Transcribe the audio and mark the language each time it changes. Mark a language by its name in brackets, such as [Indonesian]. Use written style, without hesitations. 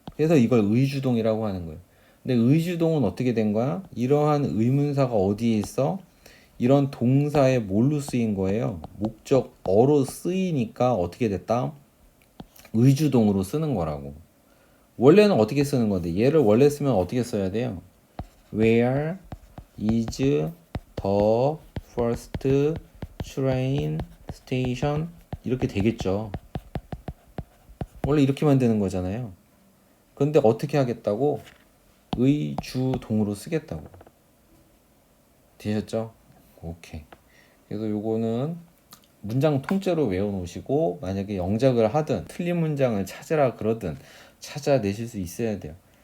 [Korean] 그래서 이걸 의주동이라고 하는 거예요. 근데 의주동은 어떻게 된 거야? 이러한 의문사가 어디에 있어? 이런 동사에 뭘로 쓰인 거예요? 목적어로 쓰이니까 어떻게 됐다? 의주동으로 쓰는 거라고. 원래는 어떻게 쓰는 건데 얘를 원래 쓰면 어떻게 써야 돼요? [English] Where is the first train station? [Korean] 이렇게 되겠죠. 원래 이렇게 만드는 거잖아요. 근데 어떻게 하겠다고? 의주동으로 쓰겠다고. 되셨죠? 오케이. 그래서 요거는 문장 통째로 외워놓으시고 만약에 영작을 하든 틀린 문장을 찾으라 그러든 찾아내실 수 있어야 돼요.